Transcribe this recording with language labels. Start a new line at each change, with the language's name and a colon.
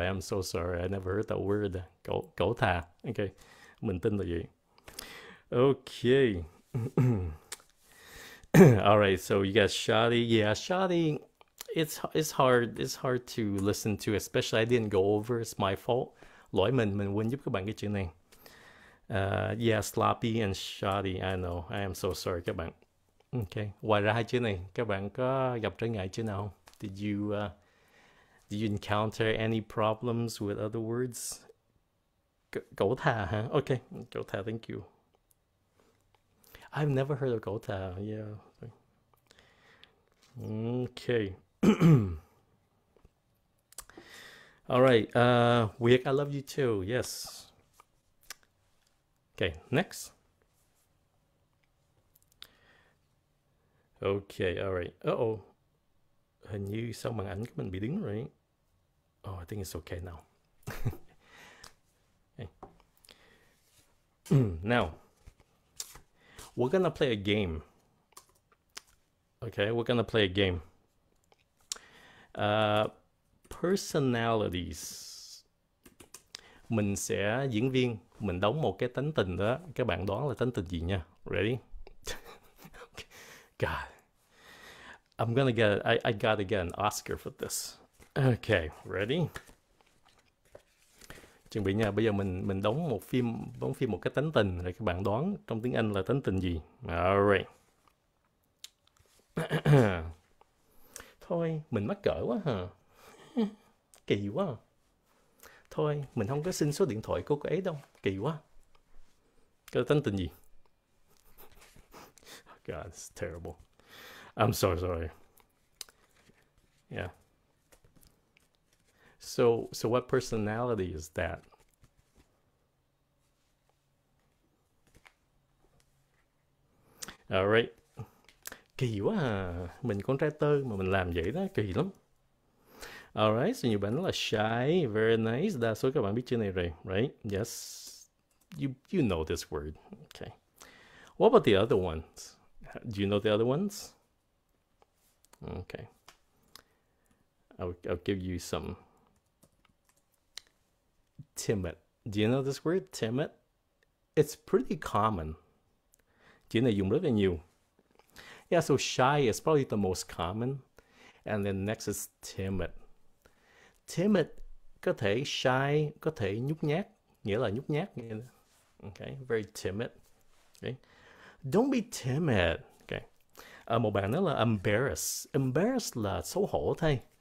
English: I'm so sorry. I never heard that word.
Vietnamese: Cẩu thà. Okay. Mình tin là vậy. Okay.
English: All right, so you got shoddy. Yeah, shoddy. It's hard to listen to, especially I didn't go over. It's my fault.
Vietnamese: Lỗi mình quên giúp các bạn cái chữ này.
English: Yeah, sloppy and shoddy. I know. I am so sorry
Vietnamese: các bạn.
English: Okay.
Vietnamese: Ngoài ra hai chữ này, các bạn có gặp trở ngại chữ nào không?
English: Did you encounter any problems with other words?
Vietnamese: Cẩu thà hả?
English: Okay, cẩu thà. Thank you. I've never heard of cẩu thà. Yeah. Okay. All right. Wick, I love you too. Yes. Okay, next. Okay, all right. Uh-oh.
Vietnamese: Hình như sao màn ảnh của mình bị đứng rồi.
English: Oh, I think it's okay now. Okay. Now, we're gonna play a game. Okay, we're gonna play a game. Personalities.
Vietnamese: Mình sẽ diễn viên, mình đóng một cái tánh tình đó. Các bạn đoán là tánh tình gì nha.
English: Ready? Okay. God. I gotta get an Oscar for this. Okay, ready?
Vietnamese: Chuẩn bị nha, bây giờ mình đóng phim một cái tánh tình, rồi các bạn đoán trong tiếng Anh là tánh tình gì. Alright. Thôi, mình mắc cỡ quá hả? Kỳ quá. Thôi, mình không có xin số điện thoại của cô ấy đâu. Kỳ quá. Cái tánh tình gì?
English: God, it's terrible. I'm so sorry. Yeah. So what personality is that?
Vietnamese: All right. Kỳ quá à. Mình con trai tơ mà mình làm vậy đó, kỳ lắm. Alright, so nhiều bạn nói là shy,
English: very nice.
Vietnamese: Đa số các bạn biết chữ này rồi,
English: right? Yes. You know this word. Okay. What about the other ones? Do you know the other ones? Okay. I'll give you some. Timid. Do you know this word? Timid? It's pretty common.
Vietnamese: Chữ này dùng rất là nhiều.
English: Yeah, so shy is probably the most common. And then next is timid.
Vietnamese: Timid có thể shy, có thể nhút nhát, nghĩa là nhút nhát.
English: Okay, very timid. Okay. Don't be timid. Okay.
Vietnamese: Một bạn nói là embarrassed. Embarrassed là xấu hổ thôi.